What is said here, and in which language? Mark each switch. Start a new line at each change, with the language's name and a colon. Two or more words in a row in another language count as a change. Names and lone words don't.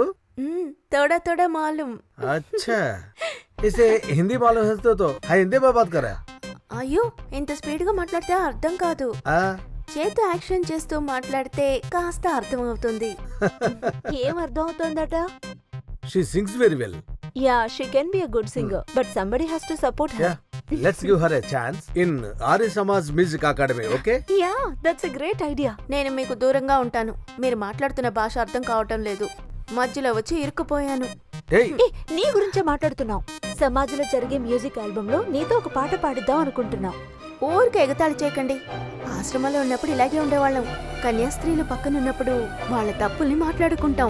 Hindi: थोड़ा थोड़ा मालूम. अच्छा, इसे हिंदी मालूम है तो हिंदी में बात करा?
Telugu: అయ్యో, ఇంత స్పీడ్ గా మాట్లాడితే అర్థం కాదు. చేతి యాక్షన్ చేస్తూ మాట్లాడితే కాస్త అర్థం అవుతుంది. ఏం అర్థం అవుతుందట?
English: She sings very well. Yeah, she can be a good singer, but somebody has to support her. Yeah, let's give her a chance in Arya Samaj Music Academy, okay? Yeah, that's a great idea.
Telugu: నేను మీకు దూరంగా ఉంటాను. మీరు మాట్లాడుతున్న భాష అర్థం కావటం లేదు. మధ్యలో వచ్చి ఇరుక్కుపోయాను. నీ గురించే మాట్లాడుతున్నావు. సమాజంలో జరిగే
English: music album
Telugu: లో నీతో ఒక పాట పాడిద్దాం అనుకుంటున్నాం. ఊరికి ఎగతాళి చేయకండి. ఆశ్రమంలో ఉన్నప్పుడు ఇలాగే ఉండేవాళ్ళం. కన్యాస్త్రీలు పక్కన ఉన్నప్పుడు వాళ్ళ తప్పుల్ని మాట్లాడుకుంటాం.